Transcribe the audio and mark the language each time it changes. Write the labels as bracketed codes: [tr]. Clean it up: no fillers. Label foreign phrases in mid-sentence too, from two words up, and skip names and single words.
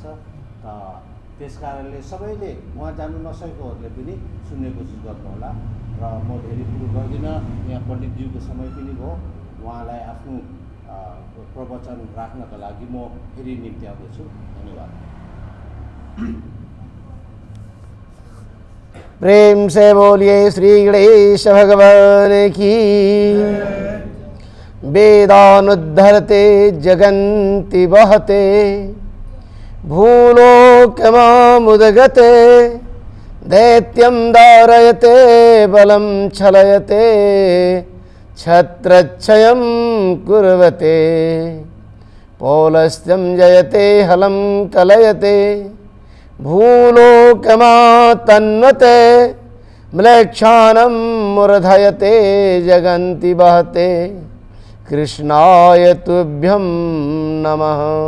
[ne] त त्यस कारणले सबैले उहाँ जानु नसकेकोहरूले पनि सुन्ने कोसिस गर्नुहोला। र म धेरै कुरो गर्दिनँ, यहाँ पण्डितज्यूको समय पनि भयो। उहाँलाई आफ्नो प्रवचन राख्नका लागि म फेरि निम्ति आउँदैछु। धन्यवाद। [hi] प्रेम से बोलिए श्री गणेश भगवान की। [sa] वेदानुद्धरते जगन्ति वहते, भूलोकमामुदगते, दैत्यं दारयते बलं छलयते, छत्रच्छयं कुर्वते, पौलस्त्यं जयते हलं कलयते, भूलोकमातन्वते, म्लेच्छानं मूर्धयते जगन्ति वहते, कृष्णाय तुभ्यं नमः।